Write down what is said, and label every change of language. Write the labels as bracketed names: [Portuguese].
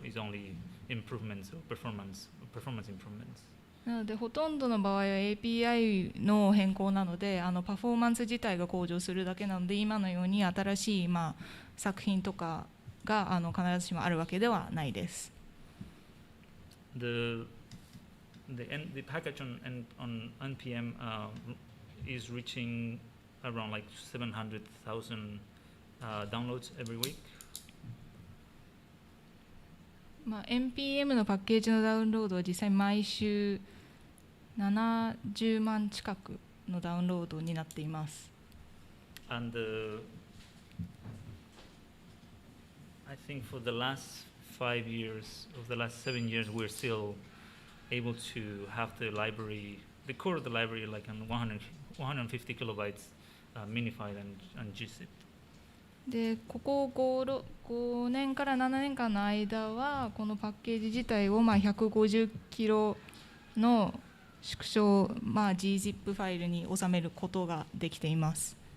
[English] It's only improvements or performance improvements. [Japanese] なのでほとんどの場合は API の変更なので、パフォーマンス自体が向上するだけなので、今のように新しい作品とかが必ずしもあるわけではないです。 [English] The package on NPM is reaching around like 700,000 downloads every week. [Japanese] NPM のパッケージのダウンロードは実際毎週70万近くのダウンロードになっています。 [English] And I think for the last 5 years, of the last 7 years, we're still able to have the core of the library like on 150 kilobytes minified and gzip. [Japanese] でここ 5年から7年間の間はこのパッケージ自体を150キロの縮小、gzip ファイルに収めることができています。